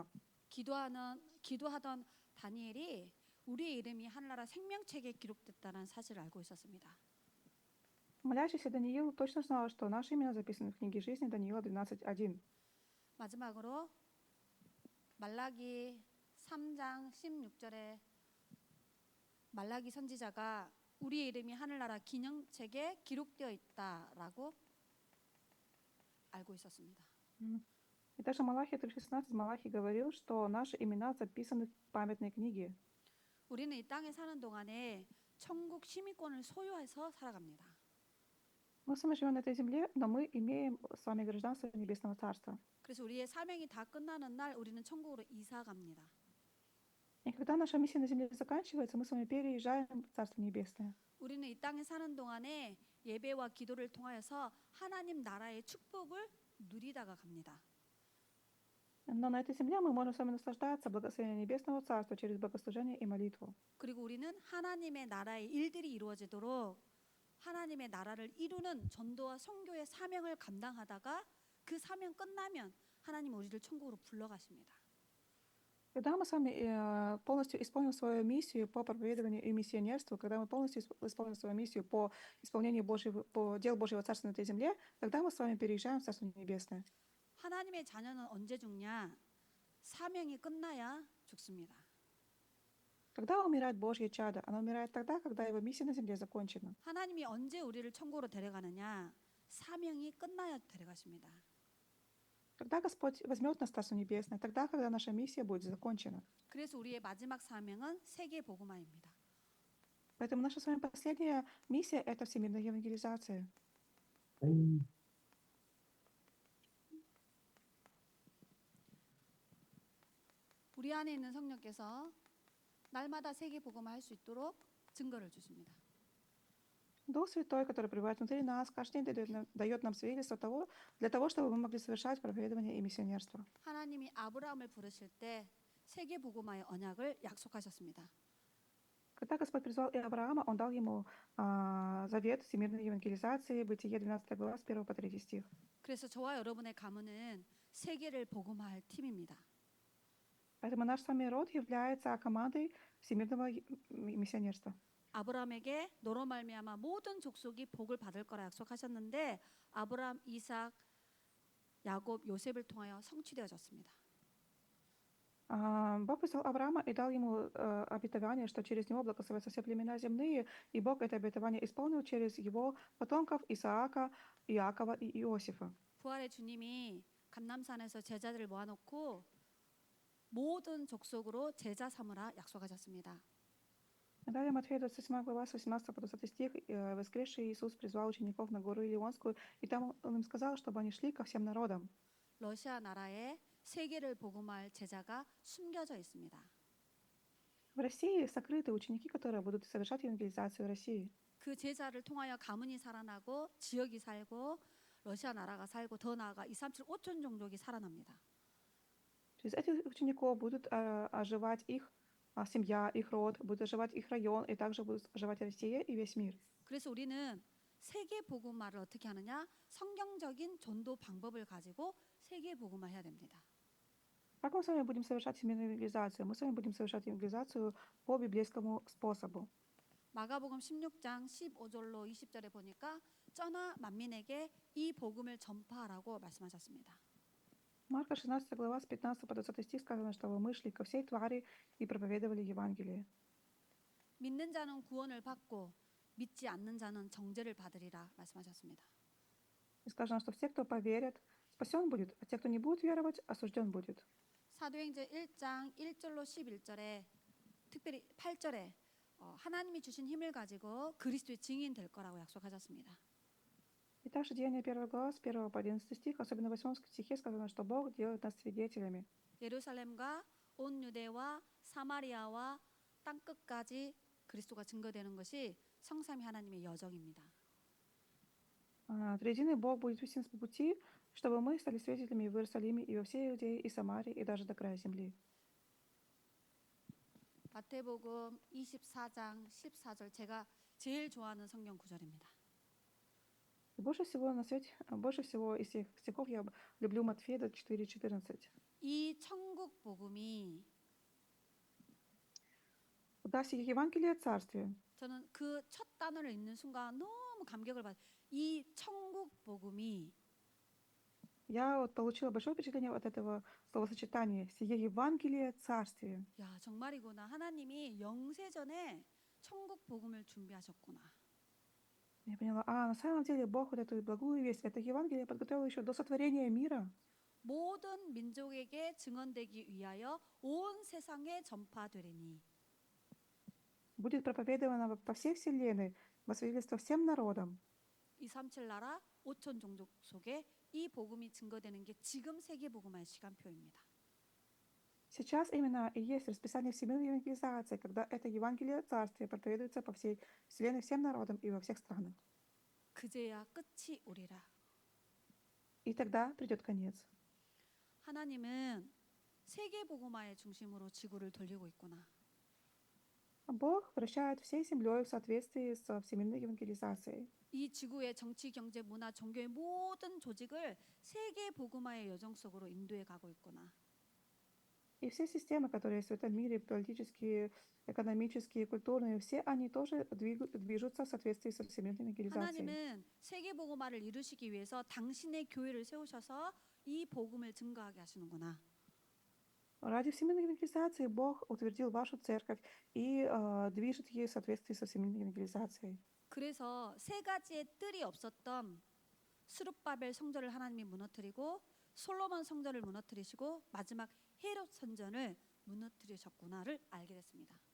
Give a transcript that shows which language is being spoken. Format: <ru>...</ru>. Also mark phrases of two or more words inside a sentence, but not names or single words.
<ko>기도하던 다니엘이 우리의 이름이 하늘나라 생명책에 기록됐다는 사실을 알고 있었습니다.</ko> <ru>Молящийся Даниил точно знал, что наши имена записаны в книге жизни Даниила 12:1.</ru> <ko>마지막으로 말라기 3장 16절에 말라기 선지자가 우리의 이름이 하늘나라 기념책에 기록되어 있다라고 알고 있었습니다.</ko> <ru>И также Малахия 3:16 Малахий говорил, что наши имена записаны в памятной книге.</ru> <ko>우리는 이 땅에 사는 동안에 천국 시민권을 소유해서 살아갑니다.</ko> <ru>Мы с вами живем на этой земле, но мы имеем с вами гражданство Небесного Царства.</ru> <ko>그래서 우리의 사명이 다 끝나는 날 우리는 천국으로 이사 갑니다.</ko> <ru>И когда наша миссия на земле заканчивается, мы с вами переезжаем в Царство Небесное.</ru> <ko>우리는 이 땅에 사는 동안에 예배와 기도를 통하여서 하나님 나라의 축복을 누리다가 갑니다.</ko> <ru>Но на этой земле мы можем с вами наслаждаться благословением Небесного Царства через богослужение и молитву.</ru> <ko>그리고 우리는 하나님의 나라의 일들이 이루어지도록 하나님의 나라를 이루는 전도와 선교의 사명을 감당하다가 그 사명 끝나면 하나님 우리를 천국으로 불러가십니다.</ko> <ru>Когда мы с вами полностью исполним свою миссию по проповедованию и миссионерству, когда мы полностью исполним свою миссию по исполнению по делу Божьего Царства на этой земле, тогда мы с вами переезжаем в Царство Небесное.</ru> <ko>하나님의 자녀는 언제 죽냐? 사명이 끝나야 죽습니다.</ko> <ru>Когда умирает Божье чадо? Оно умирает тогда, когда его миссия на земле закончена.</ru> <ko>하나님이 언제 우리를 천국으로 데려가느냐? 사명이 끝나야 데려가십니다.</ko> <ru>Когда Господь возьмет нас в Царство Небесное? Тогда, когда наша миссия будет закончена.</ru> <ko>그래서 우리의 마지막 사명은 세계 복음화입니다.</ko> <ru>Поэтому наша с вами последняя миссия – это всемирная евангелизация.</ru> <ko>우리 안에 있는 성령께서 날마다 세계 복음화 할 수 있도록 증거를 주십니다.</ko> <ru>Дух Святой, который пребывает внутри нас, каждый день дает нам свидетельство того, для того, чтобы мы могли совершать проповедование и миссионерство.</ru> <ko>하나님이 아브라함을 부르실 때 세계 복음화의 언약을 약속하셨습니다.</ko> <ru>Когда Господь призвал и Авраама, Он дал ему завет всемирной евангелизации, Бытие 12 глава, с 1 по 3 стих.</ru> <ko>그래서 저와 여러분의 가문은 세계를 복음화할 팀입니다.</ko> <ru>Поэтому наш с вами род является командой всемирного миссионерства.</ru> <ko>아브라함에게 너로 말미암아 모든 족속이 복을 받을 거라 약속하셨는데 아브라함, 이삭, 야곱, 요셉을 통하여 성취되어졌습니다.</ko> <ru>Бог призвал Авраама и дал ему обетование, что через него благословятся все племена земные, и Бог это обетование исполнил через его потомков Исаака, Иакова и Иосифа.</ru> <ko>부활의 주님이 감남산에서 제자들을 모아놓고 모든 족속으로 제자 삼으라 약속하셨습니다.</ko> <ru>Далее Матфея 27 глава с 18 по 20 стих. Воскресший Иисус призвал учеников на гору Илионскую, и там Он им сказал, чтобы они шли ко всем народам.</ru> <ko>러시아 나라에 세계를 복음화할 제자가 숨겨져 있습니다.</ko> <ru>В России сокрыты ученики, которые будут совершать евангелизацию в России.</ru> <ko>그 제자를 통하여 가문이 살아나고 지역이 살고 러시아 나라가 살고 더 나아가 237 5천 종족이 살아납니다.</ko> <ru>Через этих учеников будут оживать их семья, их род, будет оживать их район, и также будет оживать Россия и весь мир.</ru> <ko>그래서 우리는 세계 복음화를 어떻게 하느냐? 성경적인 전도 방법을 가지고 세계 복음화해야 됩니다.</ko> <ru>Как мы с вами будем совершать всемирную евангелизацию? Мы с вами будем совершать евангелизацию по библейскому способу.</ru> <ko>마가복음 16장 15절로 20절에 보니까 떠나 만민에게 이 복음을 전파하라고 말씀하셨습니다.</ko> <ru>Марка 16 глава с 15 по 20 стих сказано, что мы шли ко всей твари и проповедовали Евангелие.</ru> <ko>믿는 자는 구원을 받고 믿지 않는 자는 정죄를 받으리라 말씀하셨습니다.</ko> <ru>И сказано, что все, кто поверят, спасен будет, а те, кто не будет веровать, осужден будет.</ru> <ko>사도행전 1장 1절로 11절에 특별히 8절에 하나님이 주신 힘을 가지고 그리스도의 증인 될 거라고 약속하셨습니다.</ko> <ru>И также Деяние 1 глава с 1 по 11 стих, особенно в 8 стихе сказано, что Бог делает нас свидетелями.</ru> <ko>예루살렘과 온 유대와 사마리아와 땅 끝까지 그리스도가 증거되는 것이 성삼위 하나님의 여정입니다.</ko> <ru>Триединый Бог будет вести нас по пути, чтобы мы стали свидетелями в Иерусалиме и во всей Иудее и Самарии и даже до края земли.</ru> <ko>마태복음 24장 14절 제가 제일 좋아하는 성경 구절입니다.</ko> <ru>Больше всего на свете, больше всего из всех стихов я люблю Матфея 24:14.</ru> <ko>이 천국 복음이</ko> <ru>Да, сие Евангелие Царствия.</ru> <ko>저는 그 첫 단어를 읽는 순간 너무 감격을 받아요. 이 천국 복음이</ko> <ru>Я вот получила большое впечатление от этого словосочетания. Сие Евангелие Царствия.</ru> <ko>야 정말이구나. 하나님이 영세전에 천국 복음을 준비하셨구나.</ko> <ru>Я поняла, на самом деле Бог вот эту благую весть, это Евангелие подготовил еще до сотворения мира.</ru> <ko>모든 민족에게 증언되기 위하여 온 세상에 전파되리니.</ko> <ru>Будет проповедовано по всей вселенной, во свидетельство всем народам.</ru> <ko>237 나라 5천 종족 속에 이 복음이 증거되는 게 지금 세계 복음화의 시간표입니다.</ko> <ru>Сейчас именно и есть расписание всемирной евангелизации, когда это Евангелие Царствия проповедуется по всей вселенной всем народам и во всех странах.</ru> <ko>그제야 끝이 오리라.</ko> <ru>И тогда придет конец.</ru> <ko>하나님은 세계 복음화의 중심으로 지구를 돌리고 있구나.</ko> <ru>Бог вращает всей землей в соответствии с всемирной евангелизацией.</ru> <ko>이 지구의 정치, 경제, 문화, 종교의 모든 조직을 세계 복음화의 여정 속으로 인도해 가고 있구나.</ko> <ru>И все системы, которые есть в этом мире, политические, экономические, культурные, все они тоже движутся в соответствии со всемирной евангелизацией.</ru> <ko>하나님은 세계 복음화를 이루시기 위해서 당신의 교회를 세우셔서 이 복음을 증거하게 하시는구나.</ko> <ru>Ради всемирной евангелизации Бог утвердил вашу церковь и движет ее в соответствии со всемирной евангелизацией.</ru> <ko>그래서 세 가지의 뜰이 없었던 스룹바벨 성전을 하나님이 무너뜨리고 솔로몬 성전을 무너뜨리시고 마지막 헤롯 성전을 무너뜨리셨구나를 알게 됐습니다.</ko>